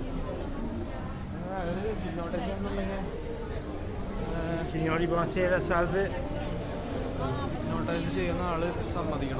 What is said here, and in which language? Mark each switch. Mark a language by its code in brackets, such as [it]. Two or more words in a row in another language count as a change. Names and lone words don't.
[ml] ഇഗ്നോട്ട് ചെയ്യാന്നുണ്ടെങ്കിൽ [it] Signori, buonasera, salve. [ml] നോട്ടൈസ് ചെയ്യുന്ന ആൾ സമ്മതിക്കണം.